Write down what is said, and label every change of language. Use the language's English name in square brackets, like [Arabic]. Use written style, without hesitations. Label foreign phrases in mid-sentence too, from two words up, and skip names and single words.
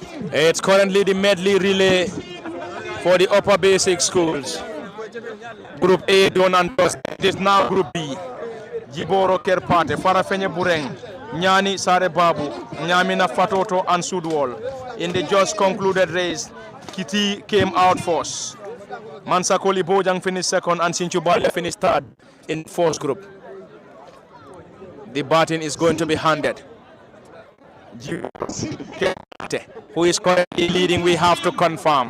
[English] It's currently the medley relay for the upper basic schools. Group A done and dusted. It is now Group B. Jiboro Kerpate, Farafenye Bureng, Nyani Sare Babu, Nyamina Fatoto and Sudwal. In the just concluded race, Kiti came out first. Mansakoli Bojang finished second and Sinchubale finished third in fourth group. The baton is going to be handed. Who is currently leading, we have to confirm.